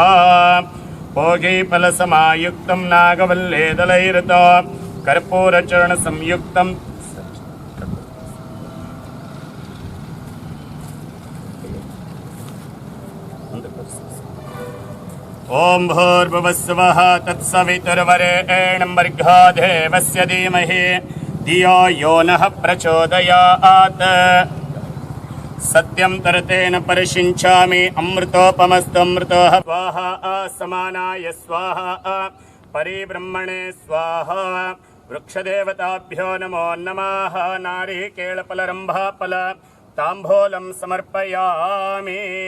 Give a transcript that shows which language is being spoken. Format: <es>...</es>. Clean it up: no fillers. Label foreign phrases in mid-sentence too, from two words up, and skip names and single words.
<sa>ಭೋಗೀಫಲಸಮಾಯುಕ್ತಂ ನಾಗವಲ್ಲೇದಲೈರತೋ ಕರ್ಪೂರಚೂರ್ಣ ಸಂಯುಕ್ತಂ ಓಂ ಭೂರ್ಭುವಸ್ವಃ ತತ್ಸವಿತುರ್ವರೆಣ್ಯಂ ಭರ್ಗೋ ದೇವಸ್ಯ ಧೀಮಹಿ ಧಿಯೋ ಯೋ ನಃ ಪ್ರಚೋದಯಾತ್. ಸತ್ಯಂ ತರತೇನ ಪರಿಶಿಂಚಾಮಿ ಅಮೃತೋಪಮಸ್ತು ಅಮೃತೋಹ ಸ್ವಾಹ ಸಮಾನಾಯ ಸ್ವಾಹ ಪರಿಬ್ರಹ್ಮಣೆ ಸ್ವಾಹ. ವೃಕ್ಷದೇವತಾಭ್ಯೋ ನಮೋ ನಮಃ. ನಾರಿಕೇಳಫಲರಂಭಾಫಲ ತಾಂಬೂಲಂ ಸಮರ್ಪಯಾಮಿ.</sa>